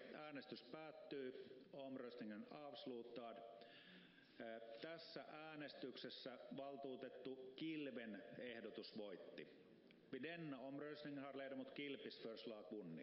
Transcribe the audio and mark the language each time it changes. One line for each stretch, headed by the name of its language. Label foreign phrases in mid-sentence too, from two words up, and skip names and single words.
Finnish: Äänestys päättyy.
Swedish: Omröstningen avslutad.
Finnish: Tässä äänestyksessä valtuutettu Kilven ehdotus voitti.
Swedish: Vid denna omröstning har ledamot Kilpis förslag vunnit.